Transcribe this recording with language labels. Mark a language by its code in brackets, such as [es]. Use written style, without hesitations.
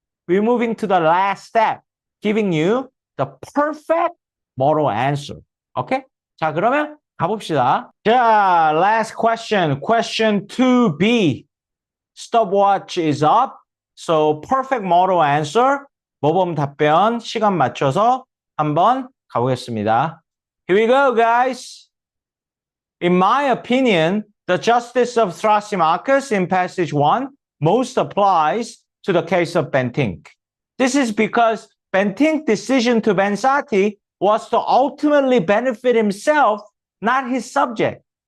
[en] We're moving to the last step, giving you the perfect model answer. [ko] Okay? 자, 그러면 가봅시다. 자, [en] last question. Question 2B. Stopwatch is up. So, perfect model answer. [ko] 모범 답변 시간 맞춰서 한번 가보겠습니다. [en] Here we go, guys. In my opinion, the justice of Thrasymachus in passage 1 most applies to the case of Bentinck. This is because Bentinck's decision to ban sati was to ultimately benefit himself, not his subject.